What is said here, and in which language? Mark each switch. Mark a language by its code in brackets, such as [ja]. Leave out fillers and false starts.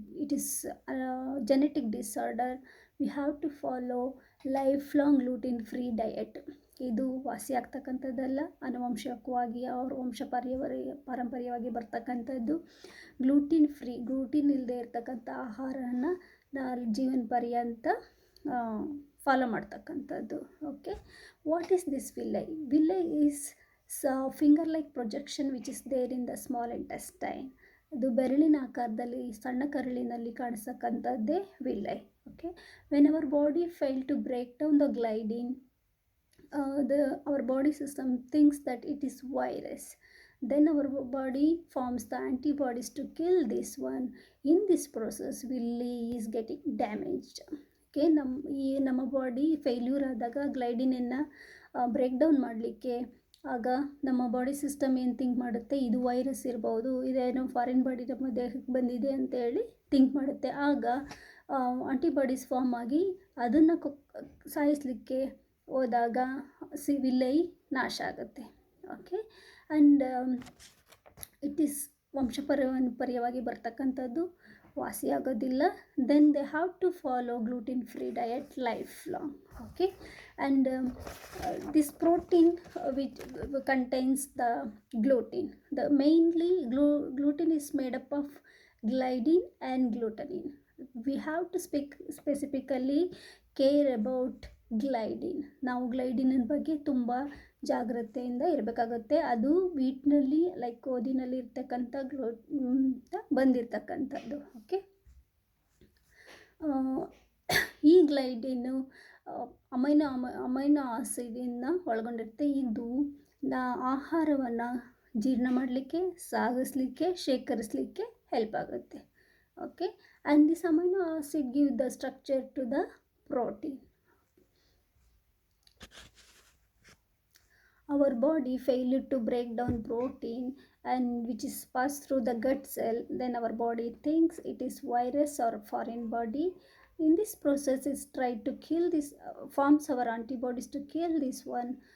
[en] It is a genetic disorder. We have to follow lifelong gluten free diet. [kn] ಇದು ವಾಸಿ ಆಗ್ತಕ್ಕಂಥದ್ದಲ್ಲ, ಆನುವಂಶಿಕವಾಗಿ ಅವ್ರ ಪಾರಂಪರ್ಯವಾಗಿ ಬರ್ತಕ್ಕಂಥದ್ದು. ಗ್ಲೂಟಿನ್ ಇಲ್ಲದೆ ಇರ್ತಕ್ಕಂಥ ಆಹಾರನ ಜೀವನ ಪರ್ಯಂತ ಫಾಲೋ ಮಾಡ್ತಕ್ಕಂಥದ್ದು. [en] Okay, what is this villi? Villi is finger like projection which is there in the small intestine. [kn] ಅದು ಬೆರಳಿನ ಆಕಾರದಲ್ಲಿ ಸಣ್ಣ ಕರಳಿನಲ್ಲಿ ಕಾಣಿಸ್ತಕ್ಕಂಥದ್ದೇ villi. [en] Okay, when our body fail to break down the gliadin, our body system thinks that it is virus. Then our body forms the antibodies to kill this one. In this process, villi is getting damaged. [kn] Okay, ನಮ್ಮ body failure ಆದಾಗ ಗ್ಲೈಡಿನನ್ನು break down ಮಾಡಲಿಕ್ಕೆ ಆಗ ನಮ್ಮ body system ಏನು think ಮಾಡುತ್ತೆ, ಇದು virus ಇರ್ಬೋದು, ಇದೇನೋ ಫಾರಿನ್ ಬಾಡಿ ನಮ್ಮ ದೇಹಕ್ಕೆ ಬಂದಿದೆ ಅಂತೇಳಿ ಥಿಂಕ್ ಮಾಡುತ್ತೆ. ಆಗ ಆಂಟಿಬಾಡೀಸ್ ಫಾರ್ಮ್ ಆಗಿ ಅದನ್ನು ಸಾಯಿಸಲಿಕ್ಕೆ ಹೋದಾಗ ವಿಲ್ಲೈ ನಾಶ ಆಗುತ್ತೆ. ಓಕೆ, [en] and it is [kn] ವಂಶಪಾರಂಪರ್ಯವಾಗಿ ಬರ್ತಕ್ಕಂಥದ್ದು, ವಾಸಿ ಆಗೋದಿಲ್ಲ. [en] Then they have to follow gluten free diet life long. Okay, and this protein which contains the gluten, the mainly gluten is made up of gliadin and glutenin. We have to specifically care about gliadin. [kn] ನಾವು ಗ್ಲೈಡಿನ್ ಬಗ್ಗೆ ತುಂಬ ಜಾಗ್ರತೆಯಿಂದ ಇರಬೇಕಾಗುತ್ತೆ. ಅದು ವೀಟ್ನಲ್ಲಿ like ಗೋಧಿನಲ್ಲಿ ಇರ್ತಕ್ಕಂಥ ಬಂದಿರ್ತಕ್ಕಂಥದ್ದು. Okay, ಈ ಗ್ಲೈಡಿನ್ನು amino ಆಸಿಡನ್ನು ಒಳಗೊಂಡಿರುತ್ತೆ. ಇದು ಆಹಾರವನ್ನು ಜೀರ್ಣ ಮಾಡಲಿಕ್ಕೆ, ಸಾಗಿಸ್ಲಿಕ್ಕೆ, ಶೇಖರಿಸಲಿಕ್ಕೆ ಹೆಲ್ಪ್ ಆಗುತ್ತೆ. [en] Okay, and this amino acid give the structure to the protein. Our body failure to break down protein and which is passed through the gut cell, then our body thinks it is virus or foreign body. In this process it tries to kill this, forms our antibodies to kill this one.